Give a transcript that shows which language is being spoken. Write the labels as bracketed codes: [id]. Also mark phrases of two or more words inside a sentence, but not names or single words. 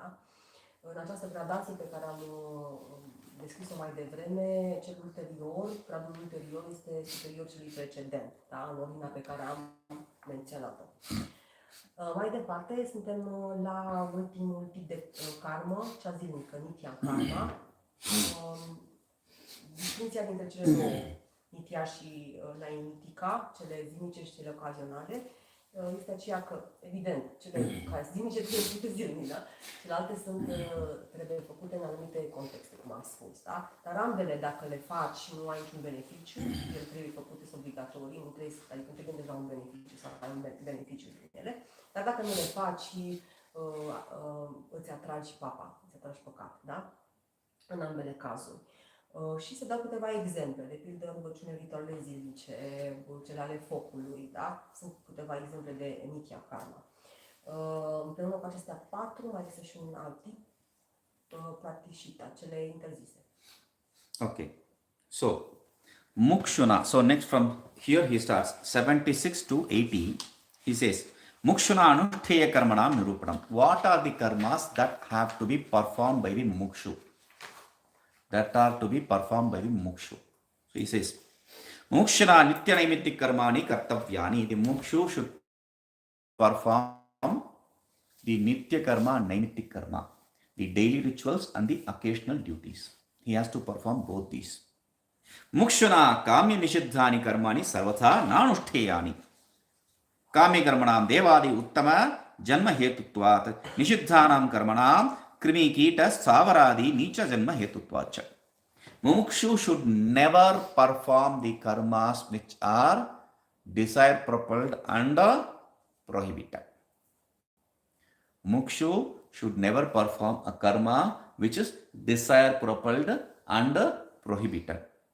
[ro] În această gradație pe care am descris-o mai devreme, cel ulterior, gradul ulterior este superior celui precedent, da? În ordinea pe care am menționat-o. Mai departe, suntem la ultimul tip de karmă, cea zilnică, [sa] नित्य कर्म. [ro] Distinția dintre cele două, nitya și naimitika, cele zilnice și cele ocazionale, este aceea că, evident, cele care zilnice trebuie făcute zilnic, da? Celelalte trebuie făcute în anumite contexte, cum am spus, da? Dar ambele, dacă le faci și nu ai niciun beneficiu, ele trebuie făcute, sunt obligatorii, nu trebuie, adică nu te gândești la un beneficiu sau ai un beneficiu din ele. Dar dacă nu le faci, îți atragi papa, îți atragi păcat, da? În ambele cazuri. Și se dau câteva exemple, de pildă rugăciune ritualele zilnice, cele ale focului, da? Sunt câteva exemple de [sa] नित्य कर्म. [ro] Împreună cu acestea 4, mai este și un alt tip, pratishitta, cele interzise. [en] Okay. So, mukshuna. So next from here he starts 76 to 80. He says, [sa] मुक्षुणा अनुष्ठेय कर्मणां निरूपणम्. [en] What are the karmas that have to be performed by the mukshu? That are to be performed by the mukshu. So he says, [sa] मुक्षुणा नित्य नैमित्तिक कर्माणि कर्तव्यानि. [en] The mukshu should perform the [sa] नित्य कर्म [en] and [sa] नैमित्तिक कर्म, [en] the daily rituals and the occasional duties. He has to perform both these. [sa] मुक्षुणा काम्य निषिद्धानि कर्माणि सर्वथा नानुष्ठेयानि. काम्य कर्मणां देवादि उत्तम जन्म हेतुत्वात्. निषिद्धानां कर्मणां कृमि कीट सावरादि नीच जन्म हेतुत्वाच्च. [en] Mukshu should never perform the karmas which are desire propelled and prohibited. Mukshu should never perform a karma which is desire propelled and prohibited.